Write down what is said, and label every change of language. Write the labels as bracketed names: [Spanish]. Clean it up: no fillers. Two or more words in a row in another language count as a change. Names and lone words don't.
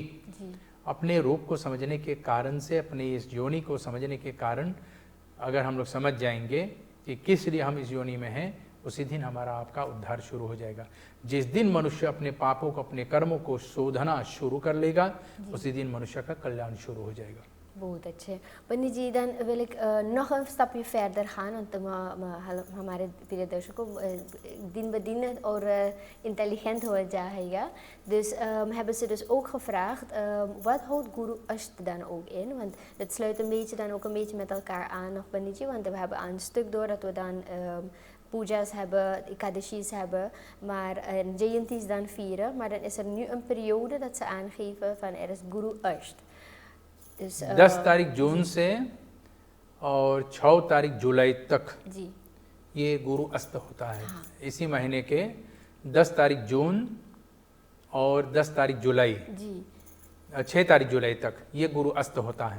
[Hindi] अपने रूप को समझने के कारण से, अपने इस योनि को समझने के कारण अगर हम लोग समझ जाएंगे कि किस लिए हम इस योनि में हैं, उसी दिन हमारा आपका उद्धार शुरू हो जाएगा। जिस दिन मनुष्य अपने पापों को, अपने कर्मों को शोधना शुरू कर लेगा, उसी दिन मनुष्य का कल्याण शुरू हो जाएगा। बहुत अच्छे पंडित जी, [Dutch] dan wil ik nog een stapje verder gaan, want [Hindi] हमारे प्रिय दर्शकों दिन ब दिन और intelligent हो जाएगा। [Dutch] Dus hebben ze dus ook gevraagd, wat houdt Guru Asht dan ook in? Want dat sluit een beetje dan ook een beetje met elkaar aan nog panditje, want we hebben aan een stuk door dat we dan pujas hebben, ekadashis hebben, maar jayantis dan vieren. Maar dan is er nu een periode dat ze aangeven van er is Guru Asht. [Hindi] 10 तारीख जून से और 6 तारीख जुलाई तक जी ये गुरु अस्त होता है। हाँ। इसी महीने के 10 तारीख जून और 10 तारीख जुलाई जी 6 तारीख जुलाई तक ये गुरु अस्त होता है।